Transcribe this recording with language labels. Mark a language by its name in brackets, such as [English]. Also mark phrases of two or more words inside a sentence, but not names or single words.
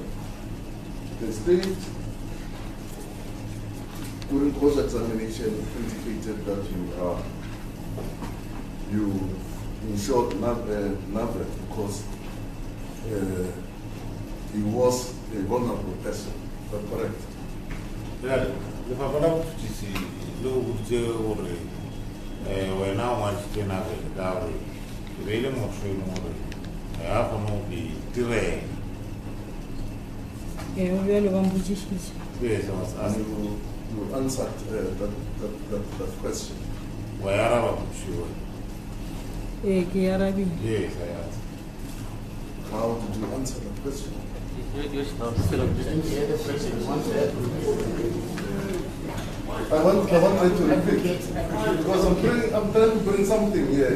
[English] The state, during cross-examination, indicated that you insured Navel because he was a vulnerable person. Is that correct? [Northern Sotho] lefapha la botšhotšhisi le go boditse gore wena o ngwaditšena ka gore e be e le motho e leng gore ga kgone go di direla. [English] Yes, I was asking. You answered that question. Why are you sure? Yes, I asked. How did you answer that question? I want to repeat because I'm trying to bring something here.